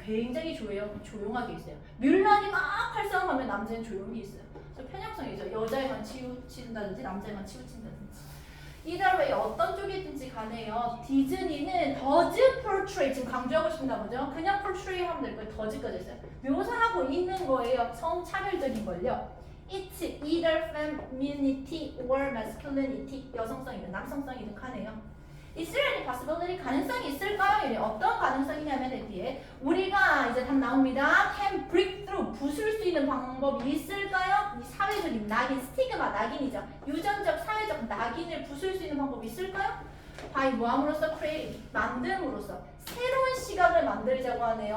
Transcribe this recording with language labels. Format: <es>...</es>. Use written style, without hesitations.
<ko>굉장히 조용하게 있어요. 뮬란이 막 활성화하면 남자는 조용히 있어요. 저 편향성이죠. 여자애만 치우친다든지 남자애만 치우친다든지.</ko> <en>Either way</en> <ko>어떤 쪽이든지 간에요. 디즈니는</ko> <en>does portray,</en> <ko>지금 강조하고 싶나 보죠. 그냥 portray 하면 될 거예요. does까지 있어요. 묘사하고 있는 거예요. 성차별적인 걸요.</ko> <en>It's either femininity or masculinity,</en> <ko>여성성이든 남성성이든 간에요.</ko> <en>Is there any possibility,</en> <ko>가능성이 있을까요? 이래. 어떤 가능성이냐면 뒤에 우리가 이제 답 나옵니다.</ko> <en>Can break through,</en> <ko>부술 수 있는 방법이 있을까요? 이 사회적인 낙인, 스티그마, 낙인이죠. 유전적, 사회적 낙인을 부술 수 있는 방법이 있을까요? by 뭐함으로써 create, 만듦으로써 새로운 시각을 만들자고 하네요.</ko>